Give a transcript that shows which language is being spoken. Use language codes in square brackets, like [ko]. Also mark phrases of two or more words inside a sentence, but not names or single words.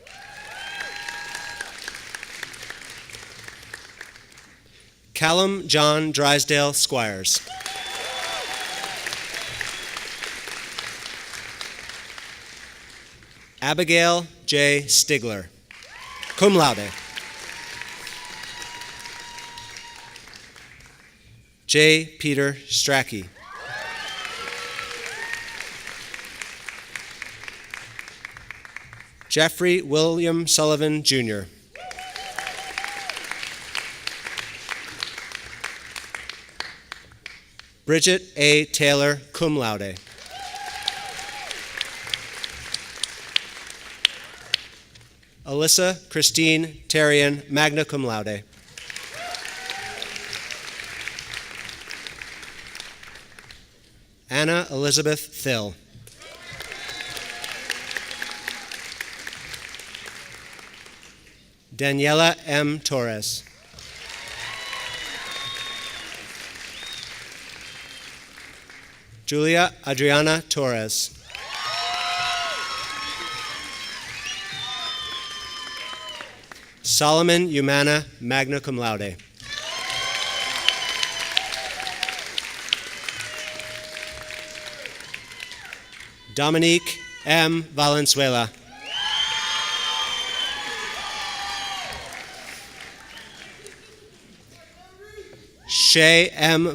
[en] Callum John Drysdale Squires. Abigail J. [la] Stigler, cum laude. [en] J. Peter Strachey. Jeffrey William Sullivan, Jr. Bridget A. Taylor, [la] cum laude. [en] Alyssa Christine Terrian, [la] magna cum laude. [en] Anna Elizabeth Thill. Daniela M. Torres. Julia Adriana Torres. [la] Solomon Umana, magna cum laude. [en] Dominique M. Valenzuela. Shay M.